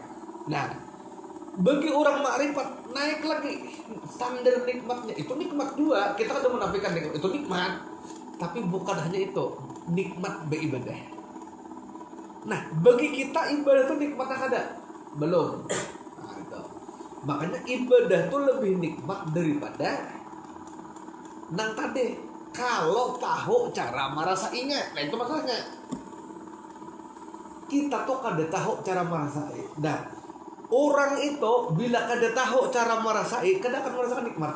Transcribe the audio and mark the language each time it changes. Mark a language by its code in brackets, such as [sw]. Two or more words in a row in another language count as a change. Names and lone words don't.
[id] Nah, bagi orang makrifat naik lagi standar nikmatnya. Itu nikmat juga. Kita kan udah menafikan nikmat. Itu nikmat. Tapi bukan hanya itu. Nikmat beribadah. Nah, bagi kita ibadah itu nikmatnya ada? Belum. Nah, itu. Makanya ibadah itu lebih nikmat daripada nang tadi. Kalau tahu cara merasainya. Nah, itu masalahnya. [bjn] Kita tuh kada tahu cara merasai. Nah, orang itu bila kada tahu cara merasai, kada akan merasakan nikmat.